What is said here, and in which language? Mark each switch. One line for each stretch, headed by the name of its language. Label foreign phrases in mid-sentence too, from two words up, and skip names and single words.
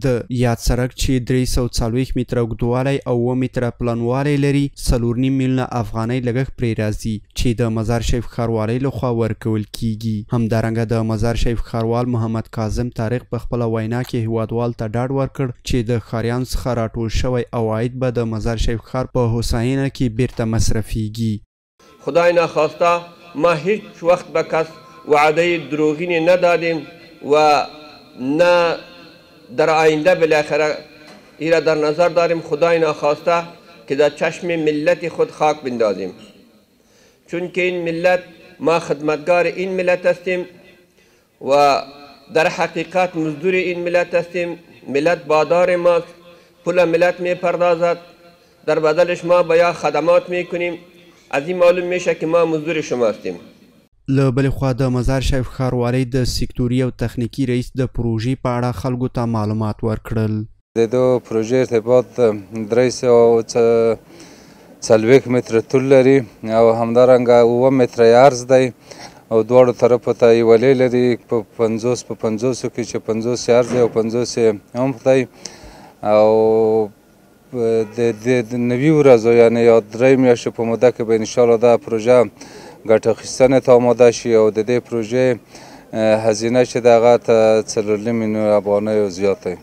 Pashto: د یاد سړک چې 340 متره اوږدوالی او 7 متره پلنوالی لري 4.5 میلیونه افغانۍ لګښت پرې راځي چې د مزار شریف ښاروالۍ لخوا ورکول کیږي. همدارنګه د مزار شریف ښاروال محمد کاظم طارق په خپله وینا کې هیوادوال ته ډاډ ورکړ چې د ښاریانو څخه راټول شوی عواید به د مزار شریف ښار په هوساینه کې بیرته مصرفیږي.
Persian: خدای ناخواسته ما هیچ وقت به کس وعده دروغینی ندادیم و نه در آینده بالاخره ایره در نظر داریم خدای ناخواسته که در چشم ملت خود خاک بندازیم، چون که این ملت ما خدمتگار این ملت هستیم و در حقیقت مزدور این ملت هستیم. ملت بادار ماست، پول ملت می پردازد، در بدلش ما باید خدمات می کنیم. از این معلوم میشه که ما مزدور شما هستیم.
Pashto: له بلې خوا د مزار شریف ښاروالۍ د سکتوري او تخنیکي رئیس د پروژې په اړه خلکو ته معلومات ورکړل. د دو پروژې ارتباط 340 متره طول لري او همدارنګه 7 متره عرض دی او دواړو طرفو ته یې ولې لري په 50 په 50 کې چې 50 عرض دی او 50 عمق دی او د نوي ورځو یعنې یا 3 میاشتو په موده کې به انشاءالله دا پروژه ګټه اخیستنې ته آماده شي او د دې پروژې هزینه چې د هغه ته 4.5 میلیونه افغانیو زیات دی.